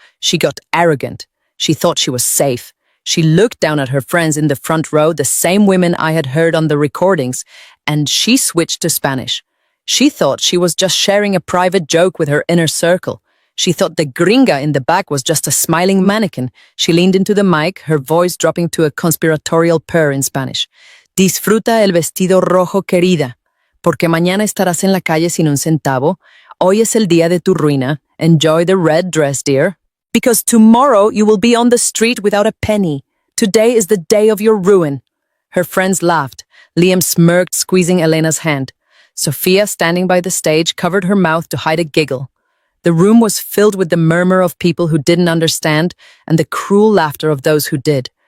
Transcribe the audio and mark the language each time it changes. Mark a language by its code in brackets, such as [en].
[en] She got arrogant. She thought she was safe. She looked down at her friends in the front row, the same women I had heard on the recordings, and she switched to Spanish. She thought she was just sharing a private joke with her inner circle. She thought the Gringa in the back was just a smiling mannequin. She leaned into the mic, her voice dropping to a conspiratorial purr in Spanish. [es] "Disfruta el vestido rojo, querida, porque mañana estarás en la calle sin un centavo. Hoy es el día de tu ruina. [en] Enjoy the red dress, dear. Because tomorrow you will be on the street without a penny. Today is the day of your ruin." Her friends laughed. Liam smirked, squeezing Elena's hand. Sophia, standing by the stage, covered her mouth to hide a giggle. The room was filled with the murmur of people who didn't understand and the cruel laughter of those who did.